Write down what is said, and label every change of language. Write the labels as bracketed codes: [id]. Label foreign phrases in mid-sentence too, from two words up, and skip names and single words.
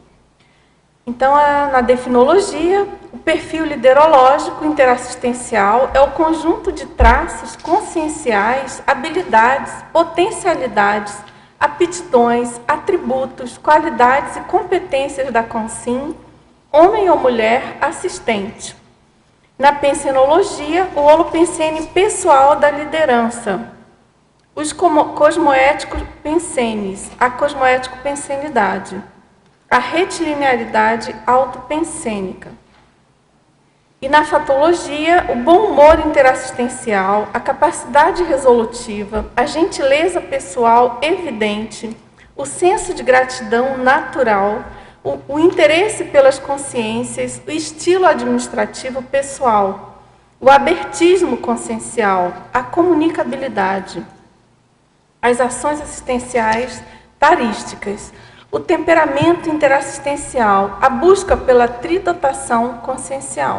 [pt] Então, na definologia, o perfil liderológico interassistencial é o conjunto de traços conscienciais, habilidades, potencialidades, aptidões, atributos, qualidades e competências da consim, homem ou mulher, assistente. Na pensenologia, o holopensene pessoal da liderança, os cosmoéticos pensenes, a cosmoético-pensenidade, a retilinearidade autopensênica. E na fatologia, o bom humor interassistencial, a capacidade resolutiva, a gentileza pessoal evidente, o senso de gratidão natural, o interesse pelas consciências, o estilo administrativo pessoal, o abertismo consciencial, a comunicabilidade, as ações assistenciais tarísticas, o temperamento interassistencial, a busca pela tridotação consciencial.